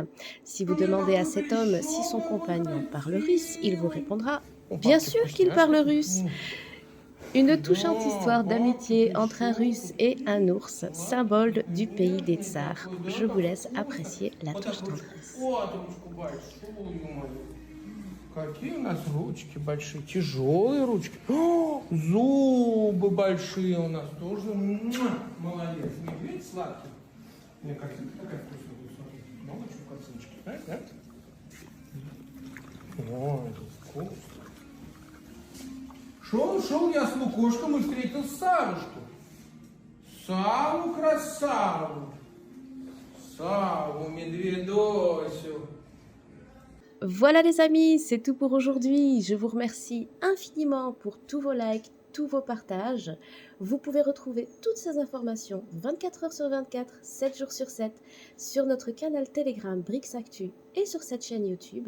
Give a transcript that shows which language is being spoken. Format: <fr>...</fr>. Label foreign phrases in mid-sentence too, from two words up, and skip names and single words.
<fr>Si vous demandez à cet homme si son compagnon parle russe, il vous répondra « Bien sûr qu'il parle russe !» Une touchante histoire d'amitié entre un russe et un ours, symbole du pays des tsars. Je vous laisse apprécier la touche tendresse.</fr> <ru>Какие у нас ручки большие, тяжелые ручки. О, зубы большие у нас тоже. Молодец. Видите, сладкий. Мне картинка такая вкусная будет смотреть. Много чего картиночки, знаешь, да? Ой, вкусно. Шел я с Лукошком и встретил Сарушку. Саву красаву. Саву медведосю.</ru> <fr>Voilà les amis, c'est tout pour aujourd'hui. Je vous remercie infiniment pour tous vos likes, tous vos partages. Vous pouvez retrouver toutes ces informations 24 heures sur 24, 7 jours sur 7 sur notre canal Telegram Brix Actu et sur cette chaîne YouTube.</fr>